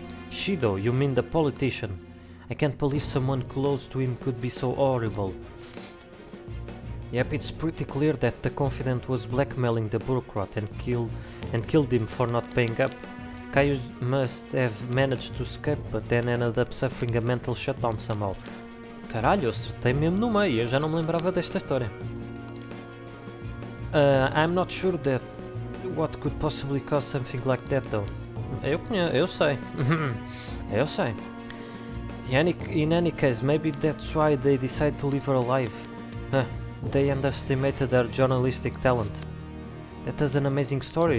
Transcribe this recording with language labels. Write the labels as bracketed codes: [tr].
[en] Shido, you mean the politician? I can't believe someone close to him could be so horrible. Yep, it's pretty clear that the confidant was blackmailing the bureaucrat and killed him for not paying up. Caio must have managed to escape, but then ended up suffering a mental shutdown somehow. [pt] Caralho, eu acertei mesmo no meio, eu já não me lembrava desta história. [en] I'm not sure that what could possibly cause something like that though. [pt] Eu sei. Eu sei. [en] In any case, maybe that's why they decided to leave her alive. Huh, they underestimated her journalistic talent. That is an amazing story.